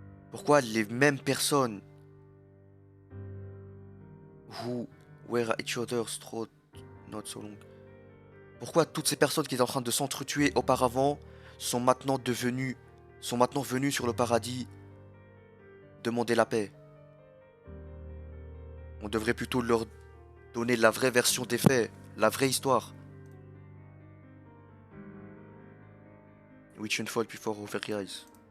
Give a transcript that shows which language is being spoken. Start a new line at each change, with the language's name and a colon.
French: Pourquoi les mêmes personnes
English: who were at each other's throat not so long?
French: Pourquoi toutes ces personnes qui étaient en train de s'entretuer auparavant sont maintenant devenues sont maintenant venus sur le paradis demander la paix. On devrait plutôt leur donner la vraie version des faits, la vraie histoire.
English: Which unfold before our very eyes.